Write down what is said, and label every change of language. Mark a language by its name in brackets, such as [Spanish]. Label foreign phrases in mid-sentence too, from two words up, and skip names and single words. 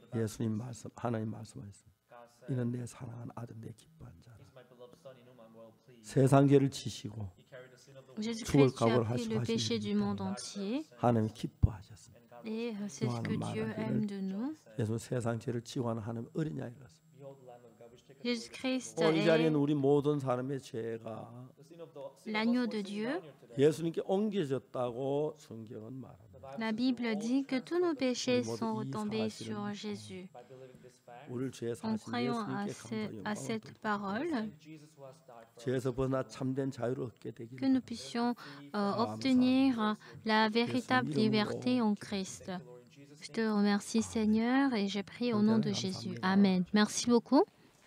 [French] Jésus-Christ a pris le péché du monde entier. Et c'est ce que Dieu aime de nous. Jésus-Christ [Korean] 오늘 이 자리에는 [French] est [Korean] 우리 모든 사람의 죄가 [French] l'agneau de Dieu. [Korean] 예수님께 옮겨졌다고 성경은 말합니다. [French] La Bible dit que tous nos péchés [Korean] 모두 [French] sont [Korean] 이 [French] retombés [Korean] 사실을 [French] sur Jésus. [Korean] 우리를 죄 [French] En [Korean] 사신 [French] croyant à, [Korean] 예수님께 감사의 [French] à [Korean] 마음을 [French] cette parole, [Korean] 죄에서 벗어나 참된 자유를 얻게 되기를 [French] que nous puissions obtenir la véritable liberté en Christ. Je te remercie Seigneur et je prie au nom de Jésus. Amen. Merci beaucoup.